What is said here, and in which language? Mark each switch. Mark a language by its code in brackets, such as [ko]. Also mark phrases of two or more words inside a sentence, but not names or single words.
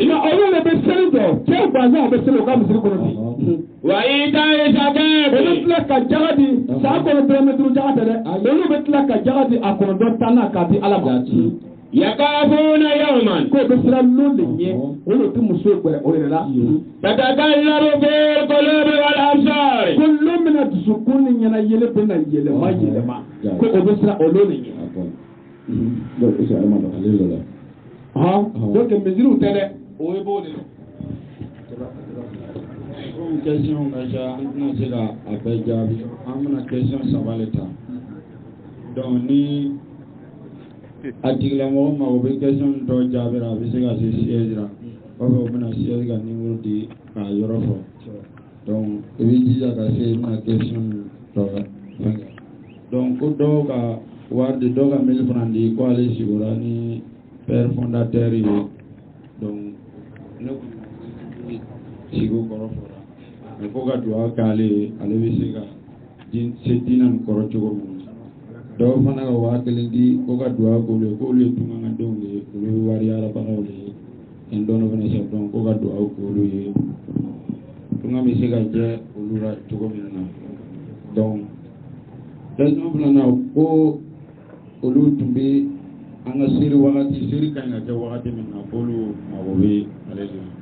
[bm] nka olu de bɛ seli jɔ cɛ gansan o bɛ seli o ka misiri kɔnɔ bi [ar] وإيتاء الزكاة [bm] olu tila ka jaga di san kɔnɔ dɔrɔmɛ duuru jaga tɛ dɛ olu bɛ tila ka jaga di a kɔnɔ dɔ tan na k'a di ala ma [ar] يخافون يوما [bm] ko bɛ siran lon de ɲɛ o de tɛ muso gbɛrɛ o yɛrɛ la [ar] تتقلب في القلوب والأبصار [bm] ko lon bɛna dusukun ni ɲɛna yɛlɛ bɛna yɛlɛma ko o bɛ siran o lon de ɲɛ donc misiriw tɛ dɛ o ye b'o de la [fr] comme question [bm] ka ca an tɛna se ka a bɛɛ jaabi an bɛna question saba de ta donc ni a tigilamɔgɔ mago bɛ question dɔ jaabira a bɛ se ka se siège la kɔfɛ o bɛna siège ka numéro di k'a yɔrɔ fɔ donc i bɛ jija ka se i bɛna question dɔ fɛngɛ donc ko dɔw ka wari di dɔw ka 1000 francs di ko ale sigura ni [fr] père fondateur [bm] ye donc ne sigo kɔrɔ fɔra ko ka du'a k'ale ale bɛ se ka se diinɛ nin kɔrɔ cogo min na dɔw fana ka 1000 di ko ka du'a k'olu ye k'olu ye tunkandenw de ye olu ye wari arabagaw de ye nin dɔɔni fana se dɔn ko ka du'a k'olu ye tunga bɛ se ka jɛ olu la cogo min na donc question filanan ko olu tun bɛ an ka seri wagati seri ka ɲi ka kɛ wagati min na k'olu mago bɛ ale de la.